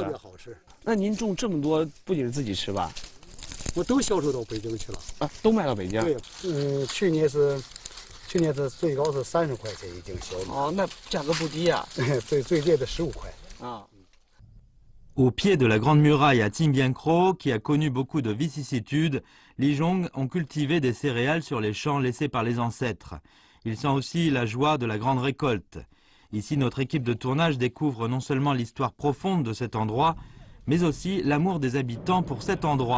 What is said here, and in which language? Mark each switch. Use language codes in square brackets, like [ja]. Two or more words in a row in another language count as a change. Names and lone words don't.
[zh] 特别好吃。那您种这么多，不仅是自己吃吧？我都销售到北京去了。啊，都卖到北京。对，去年是最高是30块钱一斤小米。哦，那价格不低啊。最低的15块。啊。 [fr] Au pied de la Grande Muraille à Tsimbiankro, qui a connu beaucoup de vicissitudes, les Zhong ont cultivé des céréales sur les champs laissés par les ancêtres. Ils sentent aussi la joie de la grande récolte. Ici, notre équipe de tournage découvre non seulement l'histoire profonde de cet endroit, mais aussi l'amour des habitants pour cet endroit.